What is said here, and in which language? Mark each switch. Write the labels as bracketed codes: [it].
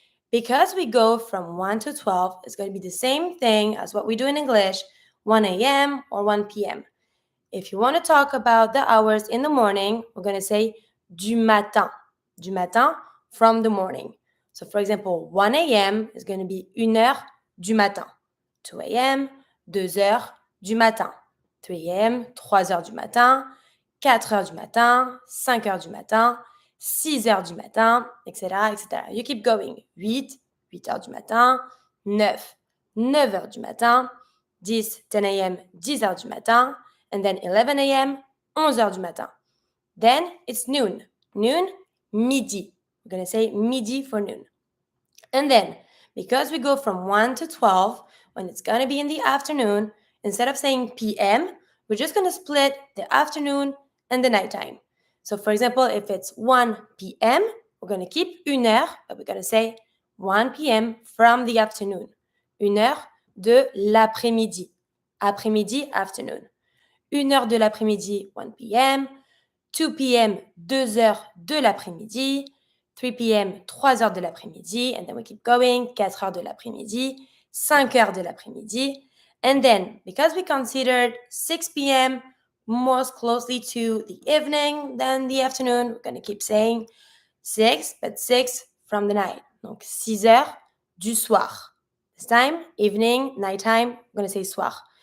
[en] Because we go from 1 to 12, it's going to be the same thing as what we do in English, 1 a.m. or 1 p.m. If you want to talk about the hours in the morning, we're going to say [fr] du matin. Du matin, [en] from the morning. So for example, 1 a.m. is going to be [fr] une heure du matin. 2 a.m., 2 heures du matin. 3 a.m., 3 heures du matin. 4 heures du matin, 5 heures du matin, 6 heures du matin, etc., etc. [en] You keep going. [fr] 8, 8 heures du matin, 9, 9 heures du matin, 10, 10 a.m., 10 heures du matin, [en] and then [fr] 11 a.m., 11 heures du matin. [en] Then it's noon. Noon, midi. We're going to say midi for noon. And then, because we go from 1 to 12, when it's going to be in the afternoon, instead of saying p.m., we're just going to split the afternoon and the nighttime. So for example, if it's 1 p.m., we're going to keep [fr] une heure, [en] but we're going to say 1 p.m. from the afternoon. [fr] Une heure de l'après-midi. Après-midi, afternoon. Une heure de l'après-midi, 1 p.m. 2 p.m., 2 heures de l'après-midi. 3 p.m., 3 heures de l'après-midi. [en] And then we keep going, [fr] 4 heures de l'après-midi. 5 heures de l'après-midi. [en] And then, because we considered 6 p.m. most closely to the evening than the afternoon, we're going to keep saying 6, but 6 from the night. [fr] Donc, 6 heures du soir. [en] This time, evening, nighttime, we're going to say soir.